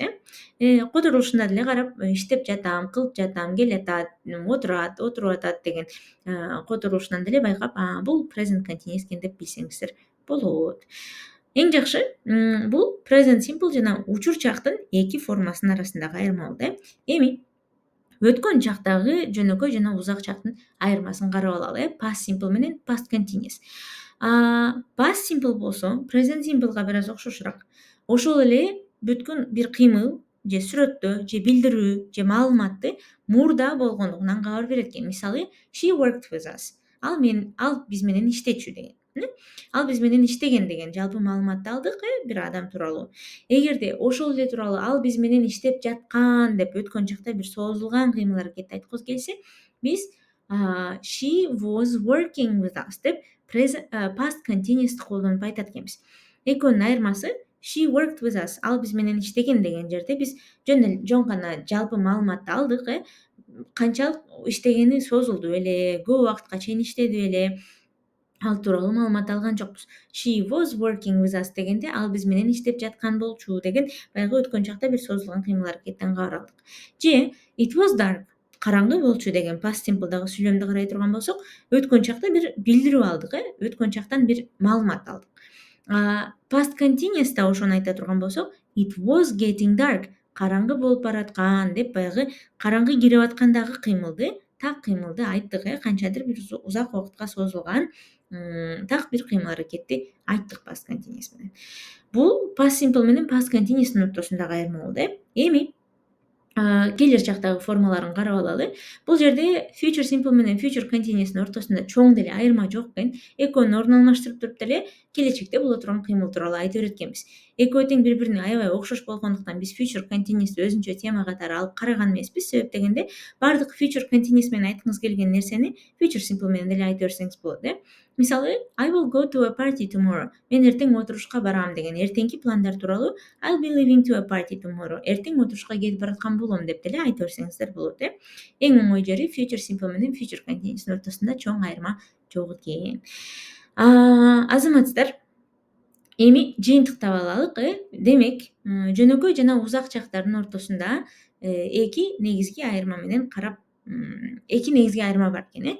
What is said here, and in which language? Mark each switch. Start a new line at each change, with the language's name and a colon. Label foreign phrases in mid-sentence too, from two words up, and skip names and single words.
Kyrgyz: Которулушуна деле карап, иштеп жатам, кылып жатам, келатат, отуруп атат деген которулушунан деле байкап, бул
English: present continuous
Kyrgyz: экен деп билсеңиздер болот. Эң жакшы бул
English: present simple
Kyrgyz: жана учур чактын эки формасынын арасындагы айырма болду. Эми өткөн чактагы жөнөкөй жана узак чактын айырмасын карап алалы.
English: Past simple
Kyrgyz: менен
English: past continuous. Past simple
Kyrgyz: болсо
English: present simpleга
Kyrgyz: бир аз окшошураак. Ошол эле бүткөн бир кыймыл же сүрөттө же билдирүү же маалыматты мурда болгондугунан кабар берет экен. Мисалы,
English: she worked with us.
Kyrgyz: Ал биз менен иштечү деген. Ал биз менен иштеген деген жалпы маалыматты алдык бир адам тууралуу. Эгерде ошол эле тууралуу ал биз менен иштеп жаткан деп өткөн чакта бир созулган кыймыл аракетти айткыбыз келсе, биз
English: she was working with us
Kyrgyz: деп
English: past continuous'ты
Kyrgyz: колдонуп айтат экенбиз. Экөөнүн айырмасы
English: she worked with us.
Kyrgyz: Ал биз менен иштеген деген жерде биз жөн гана жалпы маалыматты алдык, канчалык иштегени созулду беле, көп убакытка чейин иштеди беле, ал тууралуу маалымат алган жокпуз.
English: She was working with us
Kyrgyz: дегенде ал биз менен иштеп жаткан болчу деген баягы өткөн чакта бир созулган кыймыл аракеттен кабар алдык. Же
English: it was dark,
Kyrgyz: караңгы болчу деген
English: past simple'дагы
Kyrgyz: сүйлөмдү карай турган болсок, өткөн чакта бир билдирүү алдык, өткөн чактан бир маалымат алдык.
English: Past continuous'та
Kyrgyz: ошону айта турган болсок,
English: it was getting dark,
Kyrgyz: караңгы болуп бараткан деп баягы караңгы кирип аткандагы кыймылды, так кыймылды айттык, канчадыр бир узак убакытка созулган так бир кыймыл аракетти айттык
English: past continuous
Kyrgyz: менен. Бул
English: past simple
Kyrgyz: менен
English: past continuous'тун
Kyrgyz: ортосундагы айырма болду. Эми келер чактагы формаларын карап алалы. Бул жерде
English: future simple
Kyrgyz: менен
English: future continuous'тун
Kyrgyz: ортосунда чоң деле айырма жок экен. Экөөнүн ордун алмаштырып туруп деле келечекте боло турган кыймыл тууралуу айтып берет экенбиз. Экөө тең бири-бирине аябай окшош болгондуктан биз
English: future continuous'ты
Kyrgyz: өзүнчө тема катары алып караган эмеспиз. Себеп дегенде бардык
English: future continuous
Kyrgyz: менен айткыңыз келген нерсени
English: future simple
Kyrgyz: менен деле айтып берсеңиз болот. Мисалы,
English: I will go to a party tomorrow.
Kyrgyz: Мен эртең отурушка барам деген эртеңки пландар тууралуу
English: I'll be leaving to a party tomorrow.
Kyrgyz: Эртең отурушка кетип бараткан болом деп деле айтып берсеңиздер болот. Эң оңой жери
English: future simple
Kyrgyz: менен
English: future continuous'тун
Kyrgyz: ортосунда чоң айырма жок экен. Азаматсыздар, эми жыйынтыктап алалык. Демек, жөнөкөй жана узак чактардын ортосунда эки негизги айырма менен карап, эки негизги айырма бар экен.